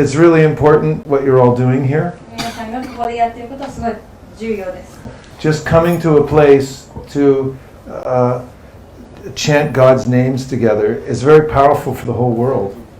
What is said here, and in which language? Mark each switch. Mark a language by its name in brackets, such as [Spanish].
[English] It's really important what you're all doing here. [Japanese] 皆さんがここでやっていることはすごい重要です。 [English] Just coming to a place to chant God's names together is very powerful for the whole world.